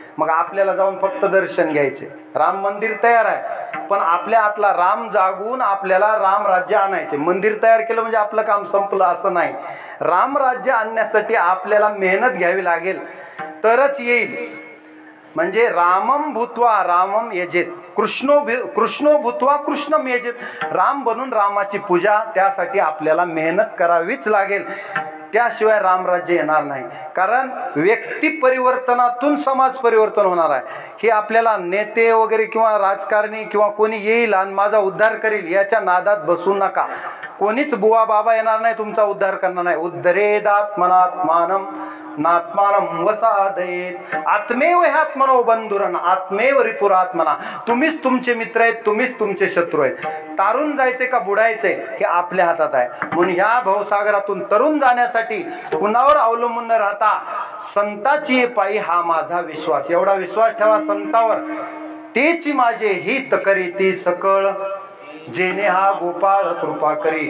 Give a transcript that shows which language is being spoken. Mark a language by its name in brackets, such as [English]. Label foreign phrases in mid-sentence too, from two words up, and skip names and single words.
[Marathi] मग आपल्याला जाऊन फक्त दर्शन घ्यायचे. राम मंदिर तयार आहे, पण आपल्या आतला राम जागून आपल्याला राम राज्य आणायचे. मंदिर तयार केलं म्हणजे आपलं काम संपलं असं नाही. राम राज्य आणण्यासाठी आपल्याला मेहनत घ्यावी लागेल तरच येईल. [Sanskrit] म्हणजे रामम भूत्वा रामम यजेत, कृष्णो भूत्वा कृष्णम यजेत. [Marathi] राम बनून रामाची पूजा, त्यासाठी आपल्याला मेहनत करावीच लागेल, त्याशिवाय रामराज्य येणार नाही. कारण व्यक्ती परिवर्तनातून समाज परिवर्तन होणार आहे. हे आपल्याला नेते वगैरे किंवा राजकारणी किंवा कोणी येईल आणि माझा उद्धार करील याच्या नादात बसू नका. कोणीच बुवा बाबा येणार नाही तुमचा उद्धार करणार नाही. [Sanskrit] उद्धरेदात्मनात्मानम नात्मानम वसादयेत, आत्मेव ह्यात्मनो बंधुरन आत्मेव रिपुरात्मना. [Marathi] तुम्हीच तुमचे मित्र आहेत, तुम्हीच तुमचे शत्रू आहेत. तारून जायचे का बुडायचे हे आपल्या हातात आहे. म्हणून ह्या भवसागरातून तरुण जाण्यासाठी कुणावर अवलंबून न राहता संताची पायी हा माझा विश्वास. एवढा विश्वास ठेवा संतावर, तेची माझे हित करीती सकळ, जेने हा गोपाळ कृपा करी.